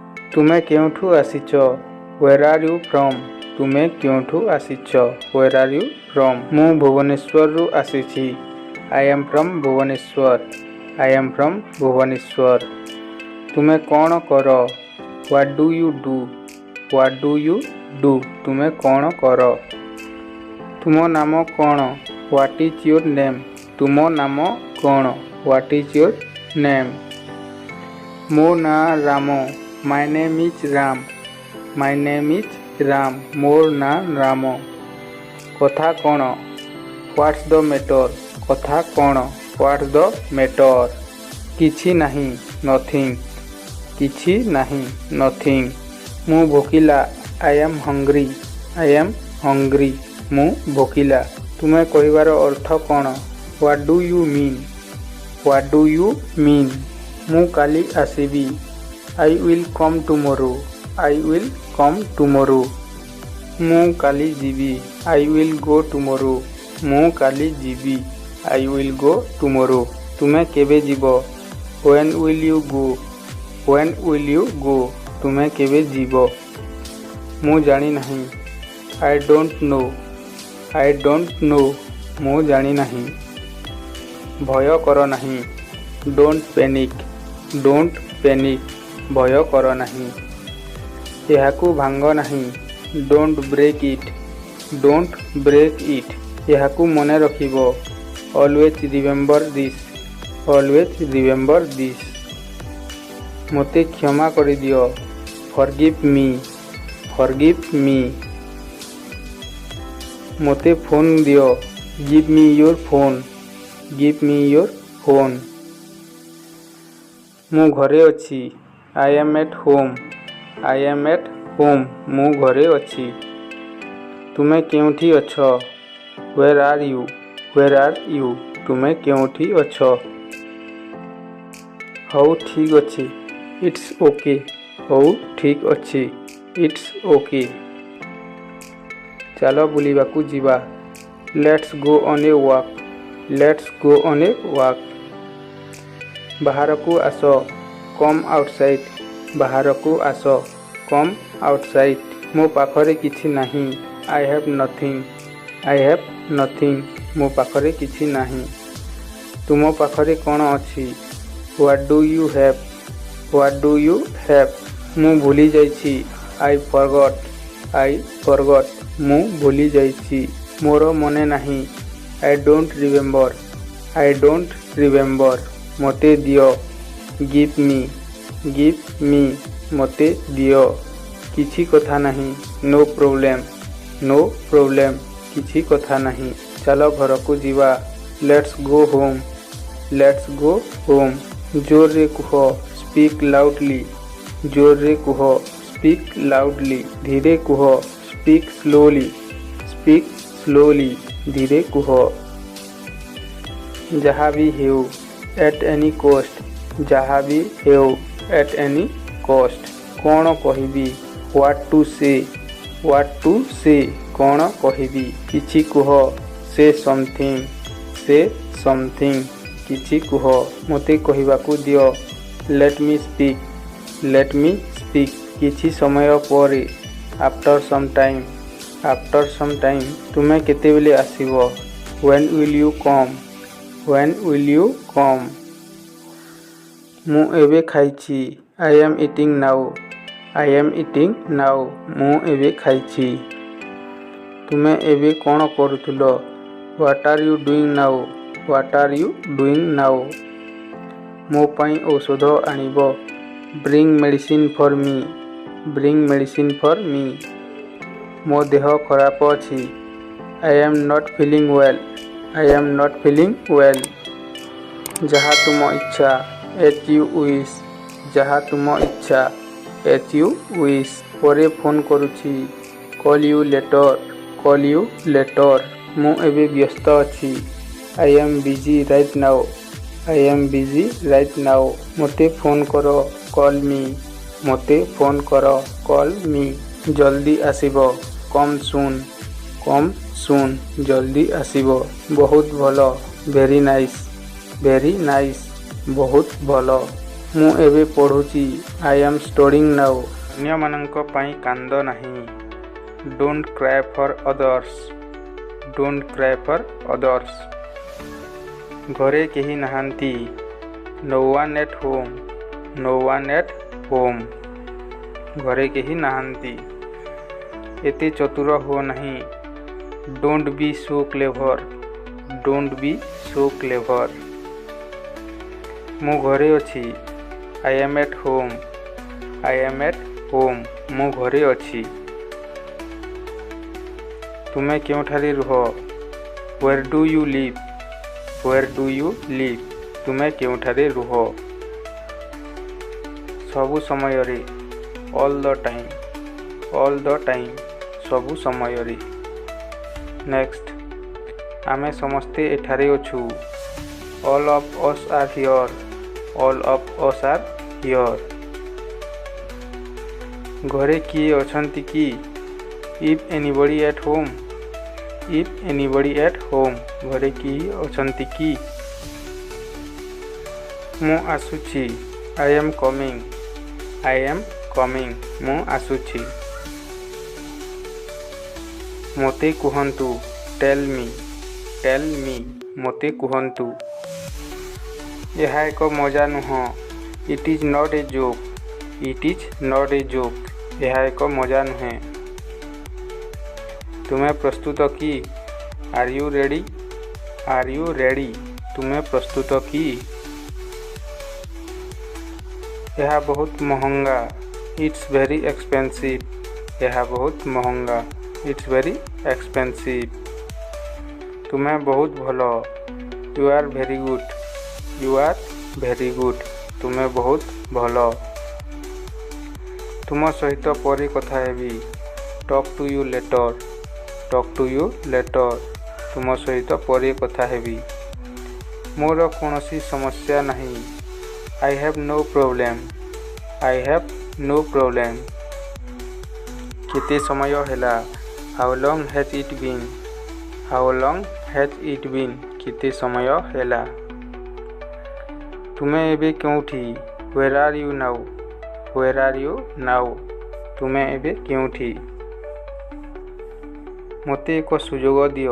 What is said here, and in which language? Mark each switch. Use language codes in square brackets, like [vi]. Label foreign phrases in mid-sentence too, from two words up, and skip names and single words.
[or] ତୁମେ କେଉଁଠୁ ଆସିଛ? [en] Where are you from? [or] ତୁମେ କେଉଁଠୁ ଆସିଛ? [en] Where are you from? [or] ମୁଁ ଭୁବନେଶ୍ୱରରୁ ଆସିଛି। [en] I am from ଭୁବନେଶ୍ୱର। I am from ଭୁବନେଶ୍ୱର। [or] ତୁମେ କ'ଣ କର? [en] What do you do? What do you do? [or] ତୁମେ କ'ଣ କର? ତୁମ ନାମ କ'ଣ? [en] What is your name? [or] ତୁମ ନାମ କ'ଣ? [en] What is your name? [or] ମୋ ନାଁ ରାମ। [en] My name is Ram. My name is Ram. [or] ମୋର ନାଁ ରାମ। କଥା କ'ଣ? [en] What's the matter? [or] କଥା କ'ଣ? [en] What's the matter? [or] କିଛି ନାହିଁ। Nothing. କିଛି ନାହିଁ। Nothing. ମୁଁ ଭୋକିଲା। [en] I am hungry. I am hungry. [or] ମୁଁ ଭୋକିଲା। ତୁମେ କହିବାର ଅର୍ଥ କ'ଣ? [en] What do you mean? What do you mean? [or] ମୁଁ କାଲି ଆସିବି। [en] I will come tomorrow. I will come tomorrow. [or] ମୁଁ କାଲି ଯିବି। [en] I will go tomorrow. [or] ମୁଁ କାଲି ଯିବି। [en] I will go tomorrow. [or] ତୁମେ କେବେ ଯିବ? [en] When will you go? When will you go? [or] ତୁମେ କେବେ ଯିବ? ମୁଁ ଜାଣି ନାହିଁ। [en] I don't know. I don't know. [or] ମୁଁ ଜାଣି ନାହିଁ। ଭୟ କର ନାହିଁ। [en] Don't panic. Don't panic. [or] ଭୟ କର ନାହିଁ। ଏହାକୁ ଭାଙ୍ଗ ନାହିଁ। [en] Don't break it. Don't break it. [or] ଏହାକୁ ମନେ ରଖିବ। [en] Always remember this. Always remember this. [or] ମୋତେ କ୍ଷମା କରିଦିଅ। [en] Forgive me. Forgive me. [or] ମୋତେ ଫୋନ୍ ଦିଅ। [en] Give me your phone. Give me your phone. [or] ମୁଁ ଘରେ ଅଛି। [en] I am at home. I am at home. [or] ମୁଁ ଘରେ ଅଛି। ତୁମେ କେଉଁଠି ଅଛ? [en] Where are you? Where are you? [or] ତୁମେ କେଉଁଠି ଅଛ? ହଉ ଠିକ୍ ଅଛି। [en] It's okay. [or] ହଉ ଠିକ୍ ଅଛି। [en] It's okay. [or] ଚାଲ ବୁଲିବାକୁ ଯିବା। [en] Let's go on a walk. Let's go on a walk. [or] ବାହାରକୁ ଆସ। [en] Come outside. [or] ବାହାରକୁ ଆସ। [en] Come outside. [or] ମୋ ପାଖରେ କିଛି ନାହିଁ। [en] I have nothing. I have nothing. [or] ମୋ ପାଖରେ କିଛି ନାହିଁ। ତୁମ ପାଖରେ କ'ଣ ଅଛି? [en] What do you have? What do you have? [or] ମୁଁ ଭୁଲି ଯାଇଛି। [en] I forgot. I forgot. [or] ମୁଁ ଭୁଲି ଯାଇଛି। ମୋର ମନେ ନାହିଁ। [en] I don't remember. I don't remember. [or] ମୋତେ ଦିଅ। [en] Give me. Give me. [or] ମୋତେ ଦିଅ। କିଛି କଥା ନାହିଁ। [en] No problem. No problem. [or] କିଛି କଥା ନାହିଁ। ଚାଲ ଘରକୁ ଯିବା। [en] Let's go home. Let's go home. [or] ଜୋରରେ କୁହ। [en] Speak loudly. [or] ଜୋରରେ କୁହ। [en] Speak loudly. [or] ଧୀରେ କୁହ। [en] Speak slowly. Speak slowly. [or] ଧୀରେ କୁହ। ଯାହା ବି ହେଉ। [en] At any cost. [or] ଯାହା ବି ହେଉ। [en] At any cost. [or] କ'ଣ କହିବି? [en] What to say. What to say. [or] କ'ଣ କହିବି? କିଛି କୁହ। [en] Say something. Say something. [or] କିଛି କୁହ। ମୋତେ କହିବାକୁ ଦିଅ। [en] Let me speak. Let me speak. [or] କିଛି ସମୟ ପରେ। [en] After some time. After some time. [or] ତୁମେ କେତେବେଳେ ଆସିବ? [en] When will you come? When will you come? [or] ମୁଁ ଏବେ ଖାଇଛି। [en] I am eating now. I am eating now. [or] ମୁଁ ଏବେ ଖାଇଛି। ତୁମେ ଏବେ କ'ଣ କରୁଥିଲ? [en] What are you doing now? What are you doing now? [or] ମୋ ପାଇଁ ଔଷଧ ଆଣିବ। [en] Bring medicine for me. Bring medicine for me. [or] ମୋ ଦେହ ଖରାପ ଅଛି। [en] I am not feeling well. I am not feeling well. [or] ଯାହା ତୁମ ଇଚ୍ଛା। [en] As you wish. [or] ଯାହା ତୁମ ଇଚ୍ଛା। [en] As you wish. [or] ପରେ ଫୋନ୍ କରୁଛି। [en] Call you later. Call you later. [or] ମୁଁ ଏବେ ବ୍ୟସ୍ତ ଅଛି। [en] I am busy right now. I am busy right now. [or] ମୋତେ ଫୋନ୍ କର। [en] Call me. [or] ମୋତେ ଫୋନ୍ କର। [en] Call me. [or] ଜଲ୍ଦି ଆସିବ। [en] Come soon. Come soon. [or] ଜଲ୍ଦି ଆସିବ। ବହୁତ ଭଲ। [en] Very nice. Very nice. [or] ବହୁତ ଭଲ। ମୁଁ ଏବେ ପଢ଼ୁଛି। [en] I am studying now. [or] ଅନ୍ୟମାନଙ୍କ ପାଇଁ କାନ୍ଦ ନାହିଁ। [en] Don't cry for others. Don't cry for others. [or] ଘରେ କେହି ନାହାନ୍ତି। [en] no one at home। no one at home। [or] ଘରେ କେହି ନାହାନ୍ତି। ଏତେ ଚତୁର ହୁଅ ନାହିଁ। [en] Don't be so clever. Don't be so clever. [or] ମୁଁ ଘରେ ଅଛି। [en] I am at home। I am at home। [or] ମୁଁ ଘରେ ଅଛି। ତୁମେ କେଉଁଠାରେ ରୁହ? [en] Where do you live? Where do you live? [or] ତୁମେ କେଉଁଠାରେ ରୁହ? ସବୁ ସମୟରେ [en] all the time। all the time। [or] ସବୁ ସମୟରେ। ନେକ୍ସଟ, ଆମେ ସମସ୍ତେ ଏଠାରେ ଅଛୁ। [en] all of us are here। all of us are here। [or] ଘରେ କିଏ ଅଛନ୍ତି କି? [en] if anybody at home। if anybody at home। [or] ଘରେ କିଏ ଅଛନ୍ତି କି? ମୁଁ ଆସୁଛି। [en] I am coming। I am coming। [or] ମୁଁ ଆସୁଛି। ମୋତେ କୁହନ୍ତୁ। [en] tell me। tell me। [or] ମୋତେ କୁହନ୍ତୁ। ଏହା ଏକ ମଜା ନୁହଁ। [en] it is not a joke। it is not a joke। [or] ଏହା ଏକ ମଜା ନୁହେଁ। ତୁମେ ପ୍ରସ୍ତୁତ କି? [en] are you ready? are you ready? [or] ତୁମେ ପ୍ରସ୍ତୁତ କି? ଏହା ବହୁତ ମହଙ୍ଗା। [en] it's very expensive। [or] ଏହା ବହୁତ ମହଙ୍ଗା। [en] it's very expensive। [or] ତୁମେ ବହୁତ ଭଲ। [en] you are very good। you are very good। [or] ତୁମେ ବହୁତ ଭଲ। ତୁମ ସହିତ ପରେ କଥା ହେବି। [en] talk to you later। talk to you later। [or] ତୁମ ସହିତ ପରେ କଥା ହେବି। ମୋର କୌଣସି ସମସ୍ୟା ନାହିଁ। [en] I have no problem। I have no problem। [or] କେତେ ସମୟ ହେଲା? [en] how long has it been? how long has it been? [or] କେତେ ସମୟ ହେଲା? ତୁମେ ଏବେ କେଉଁଠି? [en] where are you now? where are you now? [or] ତୁମେ ଏବେ କେଉଁଠି? ମୋତେ ଏକ ସୁଯୋଗ ଦିଅ।